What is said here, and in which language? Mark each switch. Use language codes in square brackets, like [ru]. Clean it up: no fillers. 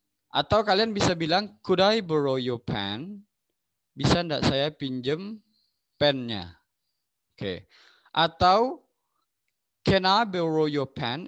[id] Atau kalian bisa bilang, [en] could I borrow your pen? [id] Bisa enggak saya pinjam pennya? [en] Atau can I borrow your pen?